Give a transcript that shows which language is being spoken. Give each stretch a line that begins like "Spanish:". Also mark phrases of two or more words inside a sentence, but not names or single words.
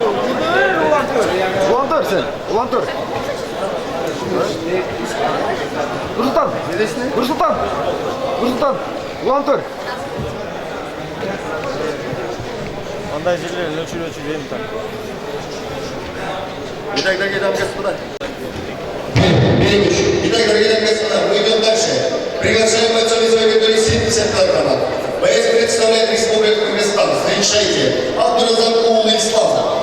Turkish: Ulan dur sen. Ulan dur. Nursultan. Nursultan. Nursultan. Ulan dur. Bandajcıların ölçülü değil mi tabii? Bir dakika gidelim kısmına.
Russian: Итак, дорогие дамы и господа, мы идем дальше. Приглашаем бойцов из категории 70 кг. Боец представляет Республику Кыргызстан. Встречайте, Абдуразак Улы Ислам.